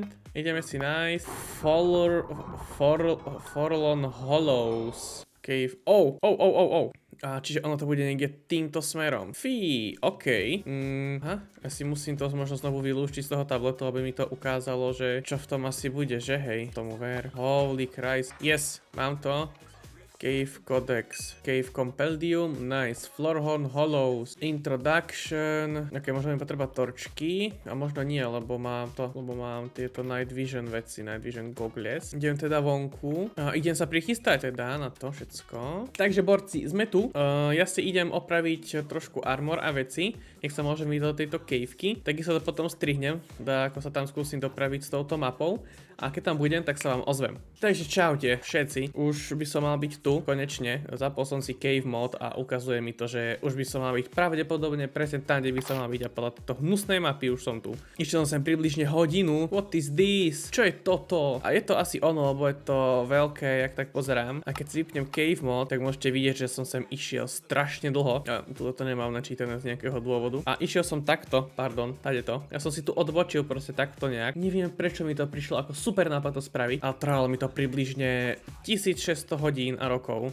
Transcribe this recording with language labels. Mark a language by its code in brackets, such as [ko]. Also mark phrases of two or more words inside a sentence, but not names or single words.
[sk] Ideme si nájsť Forlorn Hollows. [en] Cave. [sk] Čiže ono to bude niekde týmto smerom. Fí, OK. Ja si musím to možno znovu vylúštiť z toho tabletu, aby mi to ukázalo, že čo v tom asi bude, že hej. Tomu ver. [en] Holy Christ. Yes, [sk] mám to. [en] Cave Codex, Cave Compendium, nice, Floorhorn Hollows, Introduction, [sk] ok, možno mi potrebať torčky, a možno nie, lebo mám tieto [en] Night Vision [sk] veci, [en] Night Vision goggles. [sk] Idem teda vonku, idem sa prichystať teda na to všetko. Takže borci, sme tu, ja si idem opraviť trošku armor a veci, nech sa môžem ísť do tejto caveky, takisto to potom strihnem, ako sa tam skúsim dopraviť s touto mapou. A keď tam budem, tak sa vám ozvem. Takže čaute všetci, už by som mal byť tu, konečne. Zapol som si [en] cave mod [sk] a ukazuje mi to, že už by som mal byť pravdepodobne presne tam, kde by som mal byť a podľa tejto hnusnej mapy už som tu. Išiel som sem približne hodinu. [en] What is this? [sk] Čo je toto? A je to asi ono, lebo je to veľké, jak tak pozerám. A keď si vypnem [en] cave mod, [sk] tak môžete vidieť, že som sem išiel strašne dlho. Ja tuto to nemám načítané z nejakého dôvodu. A išiel som takto, pardon, tady to. Ja som si tu odbočil proste takto nejak. Neviem, prečo mi to prišlo ako super nápad to spraviť, ale trvalo mi to približne 1600 hodín a rokov.